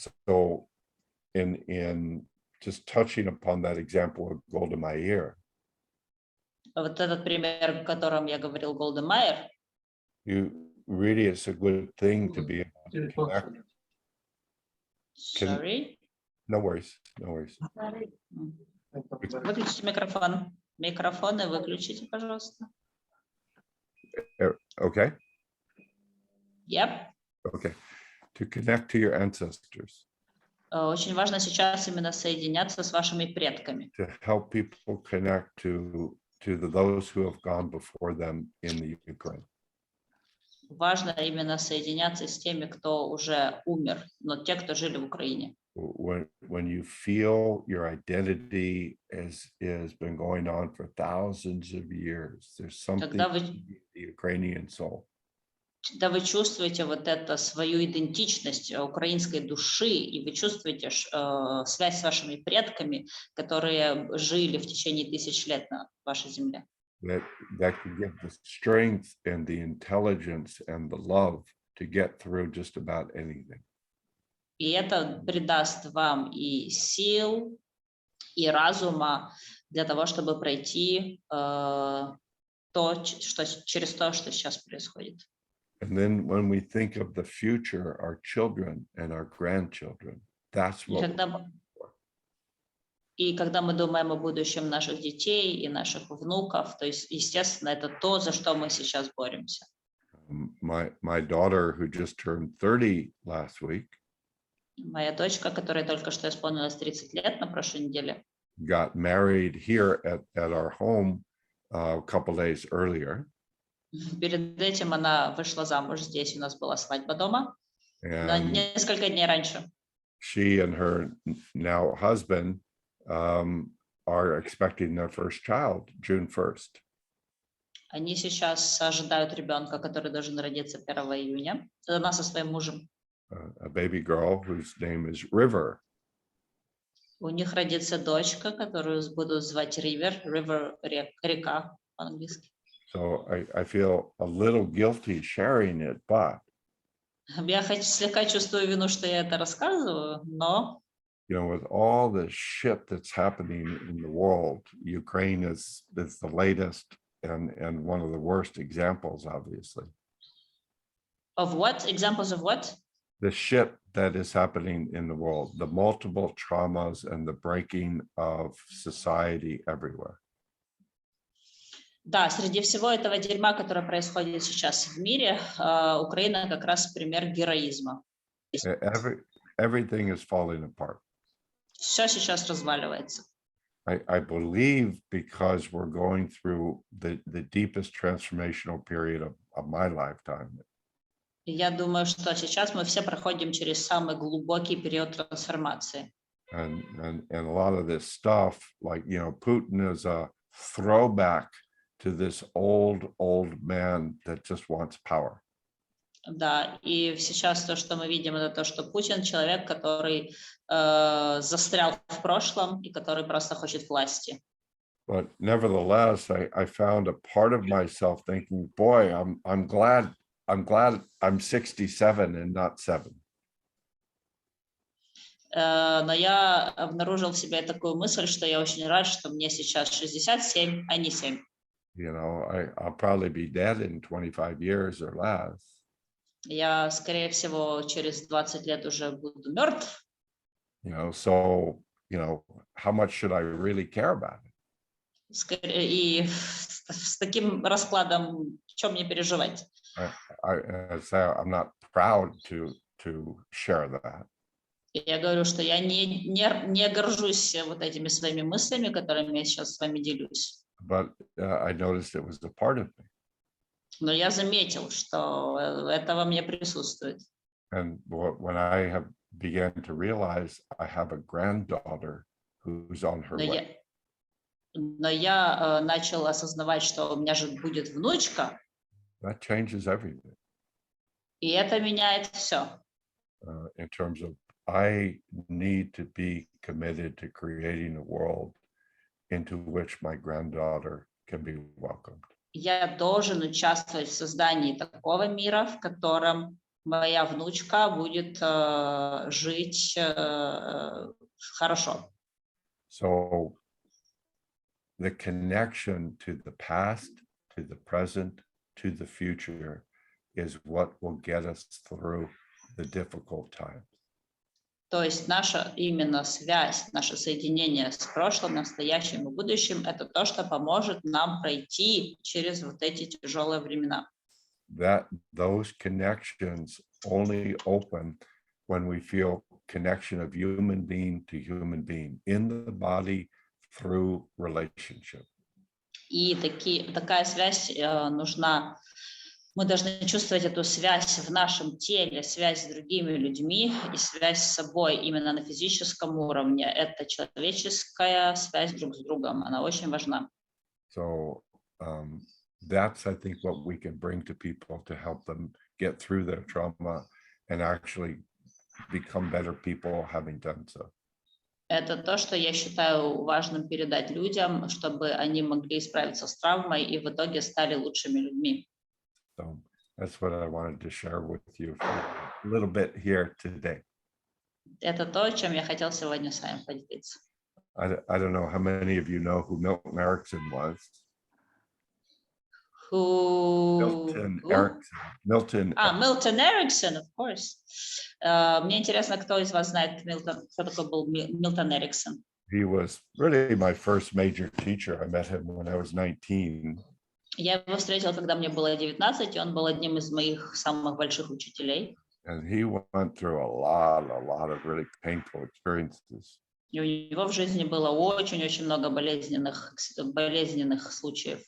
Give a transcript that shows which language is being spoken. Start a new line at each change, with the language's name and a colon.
English: So in just touching upon that example of Golda Meir,
Russian: Вот этот пример, о котором я говорил, Голда Меир,
English: really it's a good thing to be able to connect. Sorry. No worries.
Russian: Выключите микрофон. Микрофоны выключите, пожалуйста.
English: Okay. Yep. Okay. To connect to your ancestors.
Russian: Очень важно сейчас именно соединяться с вашими предками.
English: To help people connect to those who have gone before them in the Ukraine.
Russian: Важно именно соединяться с теми, кто уже умер, но те, кто жили в Украине.
English: When you feel your identity has been going on for thousands of years, there's something in the Ukrainian soul.
Russian: Когда вы чувствуете вот это свою идентичность украинской души, и вы чувствуете связь с вашими предками, которые жили в течение тысяч лет на вашей земле.
English: That can give the strength and the intelligence and the love to get through just about anything.
Russian: И это придаст вам и сил, и разума для того, чтобы пройти через то, что сейчас происходит.
English: And then when we think of the future, our children and our grandchildren, that's what.
Russian: И когда мы думаем о будущем наших детей и наших внуков, то есть, естественно, это то, за что мы сейчас боремся.
English: My daughter, who just turned 30 last week,
Russian: моя дочка, которая только что исполнилась 30 лет на прошлой неделе,
English: got married here at our home a couple days earlier.
Russian: Перед этим она вышла замуж здесь, у нас была свадьба дома, на
English: And
Russian: несколько дней раньше.
English: she and her now husband are expecting their first child June 1st.
Russian: Они сейчас ожидают ребенка, который должен родиться 1 июня. Она со своим мужем.
English: A baby girl whose name is River.
Russian: У них родится дочка, которую будут звать River, река по-английски.
English: So I feel a little guilty sharing it, but
Russian: Я слегка чувствую вину, что я это рассказываю, но
English: you know, with all the shit that's happening in the world, Ukraine is the latest and one of the worst examples, obviously. of what? Examples of what? The shit that is happening in the world, the multiple traumas and the breaking of society everywhere.
Russian: Да, среди всего этого дерьма, которое происходит сейчас в мире, Украина как раз пример героизма.
English: Everything is falling apart.
Russian: Все сейчас разваливается.
English: I believe because we're going through the deepest transformational period of my lifetime.
Russian: Я думаю, что сейчас мы все проходим через самый глубокий период трансформации.
English: And a lot of this stuff, like, you know, Putin is a throwback to this old man that just wants power.
Russian: Да, и сейчас то, что мы видим, это то, что Путин человек, который застрял в прошлом и который просто хочет власти.
English: But nevertheless, I found a part of myself thinking, boy, I'm glad I'm 67 and not 7.
Russian: Но я обнаружил в себе такую мысль, что я очень рад, что мне сейчас 67, а не 7.
English: You know, I'll probably be dead in 25 years or less.
Russian: Я, скорее всего, через 20 лет уже буду мертв.
English: You know, so, you know, how much should I really care about it?
Russian: И с таким раскладом, что мне переживать?
English: I'm not proud to share that.
Russian: Я говорю, что я не горжусь вот этими своими мыслями, которыми я сейчас с вами делюсь.
English: But I noticed it was a part of me.
Russian: Но я заметил, что это во мне присутствует.
English: And when I have began to realize I have a granddaughter who's on her way.
Russian: Но я начал осознавать, что у меня же будет внучка.
English: That changes everything.
Russian: И это меняет все.
English: In terms of I need to be committed to creating a world into which my granddaughter can be welcomed.
Russian: Я должен участвовать в создании такого мира, в котором моя внучка будет жить хорошо.
English: So the connection to the past, to the present, to the future is what will get us through the difficult times.
Russian: То есть наша именно связь, наше соединение с прошлым, настоящим и будущим, это то, что поможет нам пройти через вот эти тяжелые времена.
English: Those connections only open when we feel connection of human being to human being in the body through relationship.
Russian: И такая связь нужна. Мы должны чувствовать эту связь в нашем теле, связь с другими людьми и связь с собой именно на физическом уровне. Это человеческая связь друг с другом. Она очень важна.
English: So that's, I think, what we can bring to people to help them get through their trauma and actually become better people having done so.
Russian: Это то, что я считаю важным передать людям, чтобы они могли справиться с травмой и в итоге стали лучшими людьми.
English: So that's what I wanted to share with you for a little bit here today.
Russian: Это то, чем я хотел сегодня с вами поделиться.
English: I don't know how many of you know who Milton Erickson was. Milton Erickson. Milton Erickson, of course.
Russian: Мне интересно, кто из вас знает, кто такой был Милтон Эриксон.
English: He was really my first major teacher. I met him when I was 19.
Russian: Я его встретила, когда мне было 19, и он был одним из моих самых больших учителей.
English: And he went through a lot of really painful experiences.
Russian: И у него в жизни было очень-очень много болезненных случаев.